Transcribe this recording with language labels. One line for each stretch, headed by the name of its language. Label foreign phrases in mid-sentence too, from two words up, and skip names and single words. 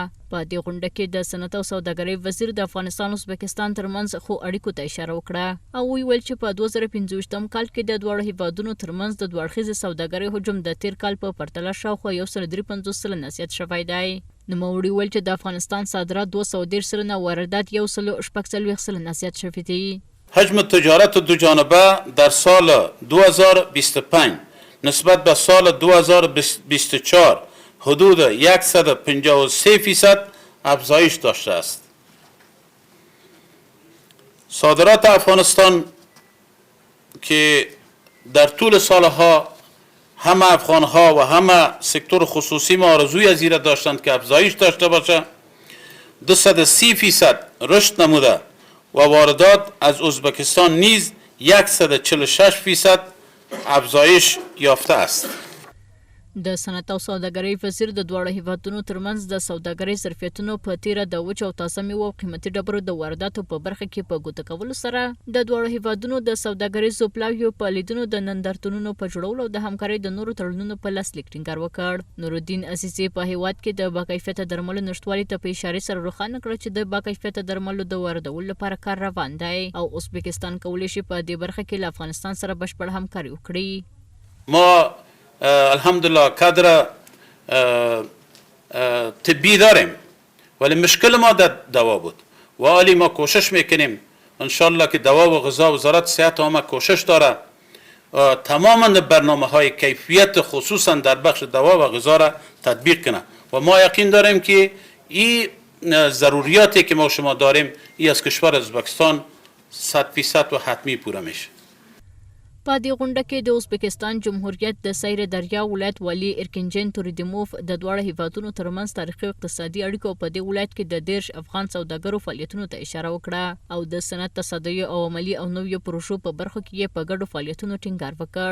Pashto: په دې غونډه کې د صنعت او سوداګرۍ وزیر د افغانستان او ازبکستان ترمنځ خو اړیکو ته اشاره وکړه او ویل چې په 2015 کال کې د دواړو هیوادونو ترمنځ د دوه اړخیزې سوداګرۍ حجم د تیر کال په پرتله شاوخوا 153 سلنه زیات شوی دی. نوموړي وویل چې د افغانستان صادرات 213 سلنه، واردات 146 سلنه زیات شوي دي.
Persian: حجم تجارت دو جانبه در سال 2025 نسبت به سال 2024 حدود 153% افزایش داشته است. صادرات افغانستان که در طول سالها همه افغانها و همه سکتور خصوصی ما آرزوی از این داشتند که افزایش داشته باشه 230% رشد نموده و واردات از ازبکستان نیز 146% افزایش یافته است.
Pashto: د صنعت او سوداګرۍ وزیر د دواړو هیوادونو ترمنځ د سوداګرۍ ظرفیتونو په تیره د وچ او تازه میوو او قیمتي ډبرو د وارداتو په برخه کې په ګوته کولو سره د دواړو هیوادونو د سوداګریزو پلاویو په لیدونو د نندارتونونو په جوړولو او د همکارۍ د نورو تړونونو په لاسلیک ټینګار وکړ. نورالدین عزیزي په هیواد کې د باکیفیته درملو نشتوالي ته په اشاره سره روښانه کړ چې د باکیفیته درملو د واردولو لپاره کار روان دی او ازبکستان کولی شي په دې برخه کې له افغانستان سره بشپړ همکاري وکړي.
Persian: ما الحمدلله کادر طبی داریم ولی مشکل ما در دوا بود و حالی ما کوشش میکنیم انشالله که دوا و غذا وزارت صحت ما کوشش داره تماما برنامه های کیفیت خصوصا در بخش دوا و غذا را تطبیق کنه و ما یقین داریم که این ضروریاتی که ما شما داریم این از کشور ازبکستان 100% و حتمی پوره میشه.
Pashto: په دې غونډه کې د ازبکستان جمهوریت د سیر دریا ولایت والی ارکنجن توریدیموف د دواړو هیوادونو ترمنځ تاریخي او اقتصادي اړیکو په دې ولایت کې د 10 افغان سوداګرو فعالیتونو ته اشاره وکړه او د صنعت تصدیو او عملی او نویو پروژو په برخو کې په ګډو فعالیتونو ټینګار وکړ.